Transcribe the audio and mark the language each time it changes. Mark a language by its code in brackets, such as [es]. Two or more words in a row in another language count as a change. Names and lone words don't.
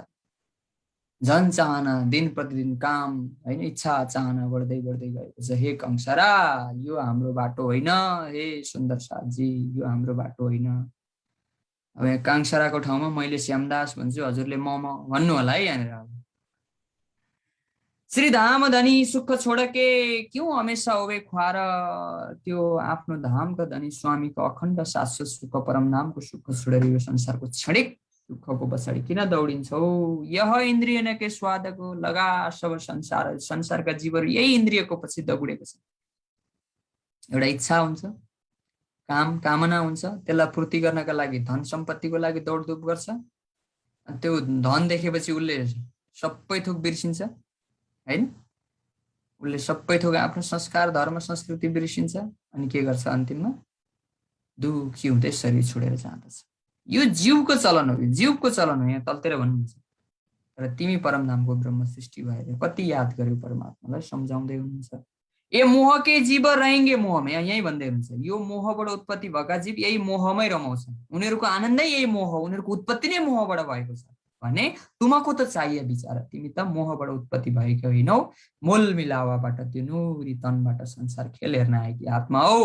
[ne] झन् चाहना दिन प्रतिदिन काम होइन, इच्छा चाहना बढ्दै गएको छ। हे कंसारा यो हाम्रो बाटो होइन, हे सुन्दर साथजी यो हाम्रो बाटो होइन। अब यहाँ काङसाराको ठाउँमा मैले श्यामदास भन्छु, हजुरले मम भन्नु होला है। [hi] यहाँनिर श्री धाम धनी सुख छोडके क्यों हमेसा होवे ख्वार, [ne] त्यो आफ्नो धामका धनी स्वामीको अखण्ड शाश्वत सुख परम नामको सुख छोडेर यो संसारको क्षणिक सुखको पछाडि किन दौडिन्छौ। [hi] यह इन्द्रिय न के स्वादको लगा सब संसार, [ne] संसारका जीवहरू यही इन्द्रियको पछि दौडेको छ। एउटा इच्छा हुन्छ, कामना हुन्छ, त्यसलाई पूर्ति गर्नका लागि धन सम्पत्तिको लागि दौडधुप गर्छ। त्यो धन देखेपछि उसले सबै थोक बिर्सिन्छ हैन, उसले सबै थोक आफ्नो संस्कार धर्म संस्कृति बिर्सिन्छ। अनि के गर्छ अन्तिममा दुखी हुँदै शरीर छोडेर जाँदछ। यो जीवको चलन हो, यो जीवको चलन हो। यहाँ तलतिर भन्नुहुन्छ तर तिमी परमधामको ब्रह्म सृष्टि भएर कति याद गर्यो परमात्मालाई सम्झाउँदै हुनुहुन्छ। [hi] ए मोह के जीव रहेंगे [ne] मोहमा, यही भन्दै हुनुहुन्छ। यो मोहबाट उत्पत्ति भएका जीव यही मोहमै रमाउँछन्, उनीहरूको आनन्दै यही मोह हो, उनीहरूको उत्पत्ति नै मोहबाट भएको छ भने [hi] तुमको त चाहिए बिचारा, [ne] तिमी त मोहबाट उत्पत्ति भएकै होइनौ, मोल मिलावाबाट त्यो नूरी तनबाट संसार खेल हेर्न आएकी आत्मा हो।